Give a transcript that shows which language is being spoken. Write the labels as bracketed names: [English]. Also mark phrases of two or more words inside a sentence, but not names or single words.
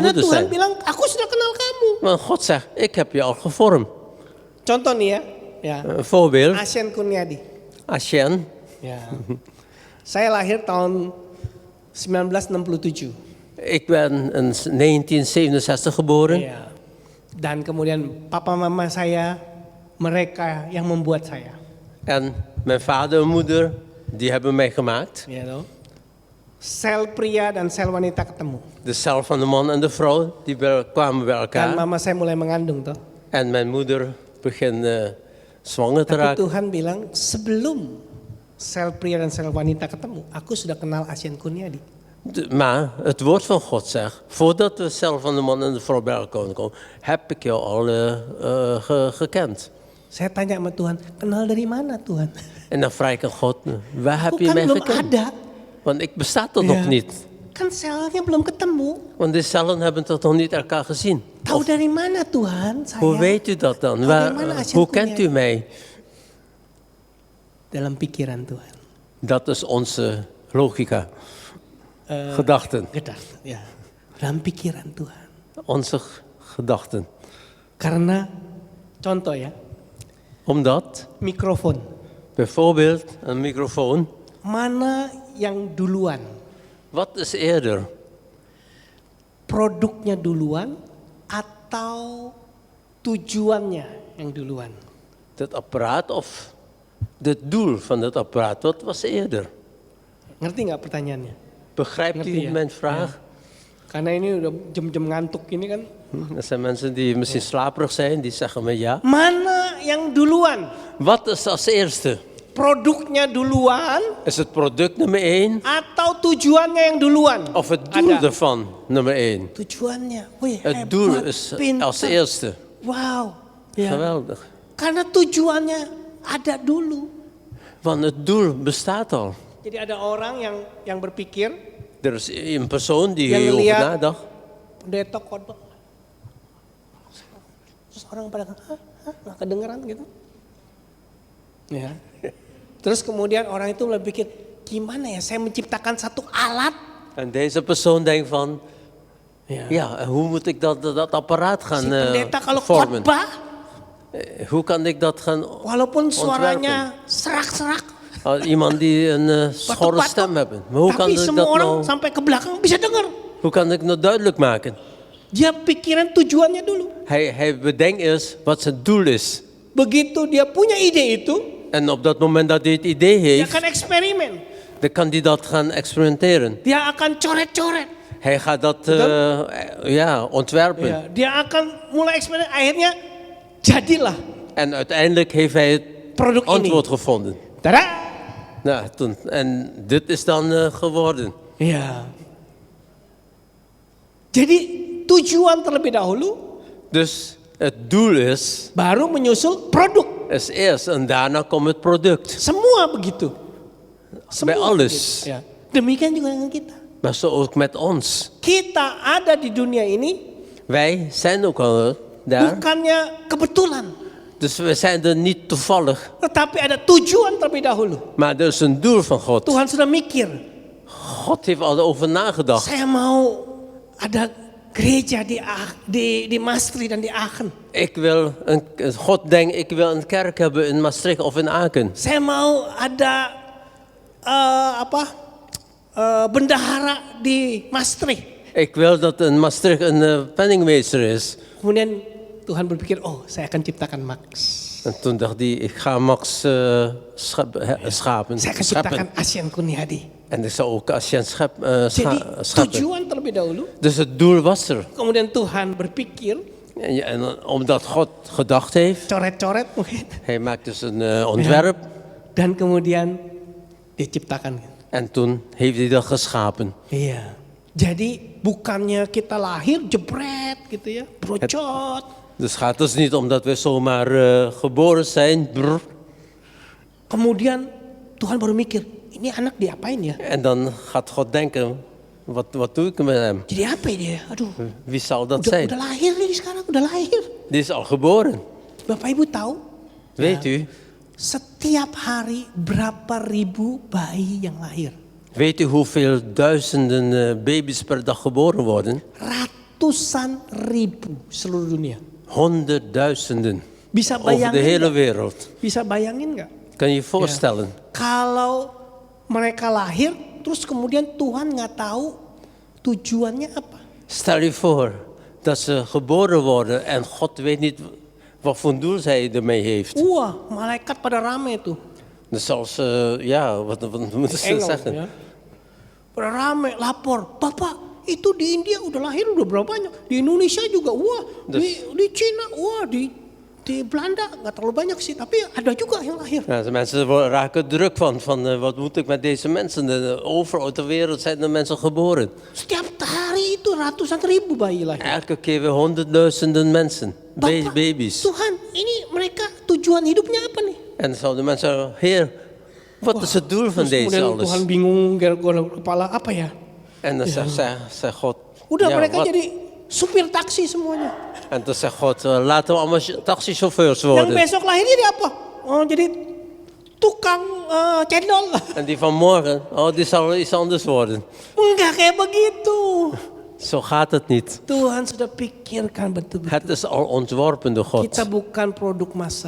[Indonesian] Karena [Dutch] moeder [Indonesian] Tuhan [Dutch] zijn? [Indonesian] bilang, aku sudah kenal kamu. [Dutch] Want God zegt, ik heb je al gevormd. [Indonesian] Contoh nih ya, [Dutch] Een voorbeeld, Asien Kurniadi. Asjen, [Indonesian] Ya. Saya lahir tahun 1967. [Dutch] ik ben in 1967 geboren. [Indonesian] Iya. Dan kemudian papa mama saya, mereka yang membuat saya. [Dutch] En mijn vader en moeder, die hebben mij gemaakt. [Indonesian] Ya toh. Sel pria dan sel wanita ketemu. [Dutch] De cel van de man en de vrouw, die kwamen bij [Indonesian] Dan [Dutch] elkaar. [Indonesian] mama saya mulai mengandung toh. [Dutch] En mijn moeder begint zwanger te [Indonesian] Tapi [Dutch] raken. [Indonesian] Tuhan bilang sebelum sel pria dan sel wanita ketemu, aku sudah kenal Asien Kurniadi. [Dutch] Maar het woord van God zegt, voordat de cel van de man en de vrouw bij elkaar komen, heb ik jou al gekend. [Indonesian] Saya tanya sama Tuhan, kenal dari mana Tuhan? [Dutch] En dan vraag ik aan God, waar heb [Indonesian] Aku [Dutch] je [Indonesian] kan [Dutch] mij [Indonesian] belum [Dutch] gekend? [Indonesian] ada. [Dutch] Want ik besta toch Ja. nog niet. [Indonesian] Kan selnya belum ketemu. [Dutch] Want de cellen hebben toch nog niet elkaar gezien. [Indonesian] Tahu [Dutch] Of, [Indonesian] dari mana Tuhan saya? [Dutch] hoe weet u dat dan? [Indonesian] Tahu dari mana Asien [Dutch] Hoe kent u [Indonesian] Kurniadi? [Dutch] mij? [Indonesian] Dalam pikiran Tuhan. [Dutch] Dat is onze logica. Gedachten. Gedacht, [Indonesian] ya. Dalam pikiran Tuhan. [Dutch] Onze gedachten. [Indonesian] Karena contoh ya, [Dutch] Omdat, [Indonesian] mikrofon. [Dutch] bijvoorbeeld, een microfoon. [Indonesian] Mana yang duluan? [Dutch] Wat is eerder? Produknya duluan atau tujuannya yang duluan? Het apparaat of het doel van het apparaat? Wat was eerder? [Indonesian] Ngerti nggak pertanyaannya? [Dutch] Begrijpt [Indonesian] Ngerti [Dutch] u [Indonesian] ya? [Dutch] mijn vraag? [Indonesian] Karena ini udah jam-jam ngantuk ini kan. [Dutch] Er zijn mensen die misschien slaperig zijn, die zeggen me ja. [Indonesian] Mana yang duluan? [Dutch] Wat is als eerste? [Indonesian] Produknya duluan [Dutch] Is het product nummer 1 [Indonesian] atau tujuannya yang duluan? [Dutch] of het doel [Indonesian] Ada. [Dutch] ervan nummer 1? [Indonesian] Tujuannya. Wih, [Dutch] Het doel [Indonesian] hebat, [Dutch] is [Indonesian] pintar. [Dutch] als eerste. [Indonesian] Wow. Ya. [Dutch] Geweldig. [Indonesian] Karena tujuannya ada dulu. [Dutch] Want het doel bestaat al. [Indonesian] Jadi ada orang yang berpikir, [Dutch] Er is een persoon die [Indonesian] Yang [Dutch] hierover [Indonesian] lihat- [Dutch] nadacht. [Indonesian] pendeta khotbah. Terus orang pada nggak kedengeran gitu. Ya. Terus kemudian orang itu mulai pikir, gimana ya saya menciptakan satu alat. [Dutch] En deze persoon denkt van, [Indonesian] Ya. [Dutch] ja, hoe moet ik dat apparaat gaan [Indonesian] Si pendeta kalau [Dutch] vormen? [Indonesian] khotbah, [Dutch] Hoe kan ik dat gaan [Indonesian] walaupun suaranya serak-serak, [Dutch] iemand die een schorre [Indonesian] batuk-batuk, [Dutch] stem hebben. Maar hoe kan [Indonesian] tapi [Dutch] ik [Indonesian] semua [Dutch] dat [Indonesian] orang [Dutch] nou, [Indonesian] sampai ke belakang bisa dengar. [Dutch] hoe kan ik nou duidelijk maken? [Indonesian] Dia pikiran tujuannya dulu. [Dutch] Hij bedenkt eerst wat zijn doel is. [Indonesian] Begitu dia punya ide itu, [Dutch] En op dat moment dat hij het idee [Indonesian] dia [Dutch] heeft, [Indonesian] akan eksperimen. [Dutch] dan kan hij dat gaan experimenteren. [Indonesian] Dia akan coret-coret. [Dutch] Hij gaat dat ontwerpen. [Indonesian] Ya, dia akan mulai eksperimen. Akhirnya jadilah [Dutch] En uiteindelijk heeft hij het [Indonesian] produk ini. [Dutch] antwoord gevonden. [Indonesian] Tada! [Dutch] Nou, en dit is dan geworden. [Indonesian] Ya. Jadi tujuan terlebih dahulu, [Dutch] Dus het doel is [Indonesian] baru menyusul produk. [Dutch] eerst en daarna komt het product. [Indonesian] Semua begitu. [Dutch] Bij alles. [Indonesian] Ya. Demikian juga dengan kita. [Dutch] Maar zo ook met ons. [Indonesian] Kita ada di dunia ini [Dutch] Wij zijn ook al daar. [Indonesian] bukannya kebetulan, [Dutch] Dus we zijn er niet toevallig. [Indonesian] tetapi ada tujuan terlebih dahulu. [Dutch] Maar er is een doel van God. [Indonesian] Tuhan sudah mikir, [Dutch] God heeft al over nagedacht. [Indonesian] saya mau ada gereja di Maastricht dan di Aachen. [Dutch] God denkt, ik wil een kerk hebben in Maastricht of in Aken. [Indonesian] Saya mau ada bendahara di Maastricht. [Dutch] Ik wil dat in Maastricht een penningmeester is. [Indonesian] Kemudian Tuhan berpikir, oh saya akan ciptakan Max. [Dutch] En toen dacht hij, ik ga Max schapen. [Indonesian] Saya akan ciptakan Asien Kurniadi. [Dutch] En ik zou ook Asjen [Indonesian] Jadi [Dutch] scheppen. [Indonesian] tujuan terlebih dahulu. [Dutch] Dus het doel was er. [Indonesian] Kemudian Tuhan berpikir, [Dutch] En omdat God gedacht heeft, [Indonesian] coret-coret mungkin. [Dutch] hij maakt dus een ontwerp. [Indonesian] Dan kemudian diciptakan. [Dutch] En toen heeft hij dat geschapen. [Indonesian] Iya. Jadi bukannya kita lahir jebret gitu ya, brocot. [Dutch] Dus gaat dus niet omdat we zomaar geboren zijn. Brr, [Indonesian] Kemudian Tuhan baru mikir, ini anak diapain ya? [Dutch] en dan gaat God denken, wat doe ik met hem? [Indonesian] Jadi apa dia? Aduh, [Dutch] Wie zal dat [Indonesian] udah [Dutch] zijn? [Indonesian] lahir nih sekarang, udah lahir. [Dutch] Die is al geboren. [Indonesian] Bapak Ibu tahu? [Dutch] Weet u? [Indonesian] Setiap hari berapa ribu bayi yang lahir? [Dutch] Weet u hoeveel duizenden baby's per dag geboren worden? [Indonesian] Ratusan ribu seluruh dunia. [Dutch] Honderdduizenden. [Indonesian] Bisa [Dutch] Over de [Indonesian] bayangin [Dutch] hele [Indonesian] nggak? [Dutch] wereld. [Indonesian] Bisa bayangin nggak? [Dutch] Kan je je voorstellen? [Indonesian] Kalau mereka lahir, terus kemudian Tuhan nggak tahu tujuannya apa? [Dutch] Stel je voor dat ze geboren worden en God weet niet wat voor doel zij ermee heeft. [Indonesian] Wah, malaikat pada rame tuh. [Dutch] Dus als, wat moeten ze Engel, zeggen? [Indonesian] ya. Pada rame, lapor. Bapak, itu di India udah lahir udah berapa banyak? Di Indonesia juga, wah. Di Cina, wah. Di Belanda nggak terlalu banyak sih, tapi ada juga yang lahir. [Dutch] Ja, de mensen raken druk van wat moet ik met deze mensen? Overal ter wereld zijn er mensen geboren. [Indonesian] Setiap hari itu ratusan ribu bayi lahir. [Dutch] Elke keer weer honderdduizenden mensen, [Indonesian] Bapak, [Dutch] baby's. [Indonesian] Tuhan, ini mereka tujuan hidupnya apa nih? [Dutch] En dan zouden mensen zeggen, Heer, wat is het doel van [Indonesian] Terus [Dutch] deze [Indonesian] kemudian [Dutch] alles? [Indonesian] Tuhan bingung, garuk kepala, apa ya? [Dutch] En dan zegt God, [Indonesian] Udah [Dutch] ja, [Indonesian] mereka [Dutch] wat? [Indonesian] jadi supir taksi semuanya. [Dutch] En dan zegt God, laten we allemaal taxichauffeurs [Indonesian] Yang [Dutch] worden. [Indonesian] besok lahir jadi apa? Oh, jadi tukang cendol. [Dutch] En die van morgen, die zal iets anders worden. [Indonesian] Enggak kayak begitu. [Dutch] Zo gaat het niet. [Indonesian] Tuhan sudah pikirkan betul-betul. [Dutch] Het is al ontworpen door God. [Indonesian] Kita bukan produk massal,